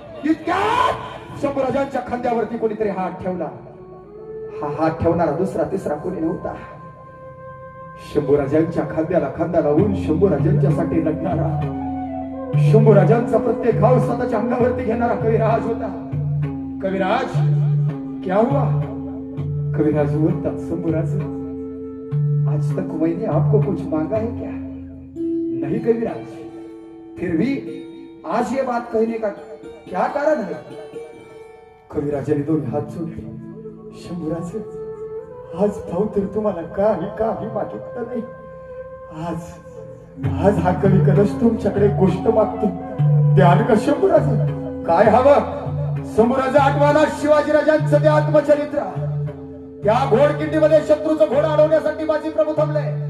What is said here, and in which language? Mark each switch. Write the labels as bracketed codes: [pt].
[mr] इतक्यात शंभूराजांच्या खांद्यावरती कोणीतरी हात ठेवला. हा हात ठेवणारा दुसरा तिसरा कोणी नव्हता. शंभूराजांच्या खांद्याला खांदा लावून शंभूराजांच्यासाठी लढणारा, शंभूराजांचा प्रत्येक घाव स्वतःच्या अंगावरती घेणारा कविराज होता. [hi] कविराज, क्या हुआ? कविराज बोलतात, शंभूराज, आज तक मैंने आपको कुछ मांगा है क्या? नहीं कविराज, फिर भी आज ये बात कहने का क्या कारण है? [mr] कविराजाने दोन्ही हात जोडले. शंभूराज, आज भाऊ तर तुम्हाला काही मागितलं नाही. आज हा कवी कलश तुमच्याकडे गोष्ट मागतो, द्याल का शंभूराज? काय हवं? शंभूराज आठवाला शिवाजीराजांचं ते आत्मचरित्र. त्या घोडकिंडीमध्ये शत्रूचं घोडं अडवण्यासाठी बाजी प्रभू थांबले.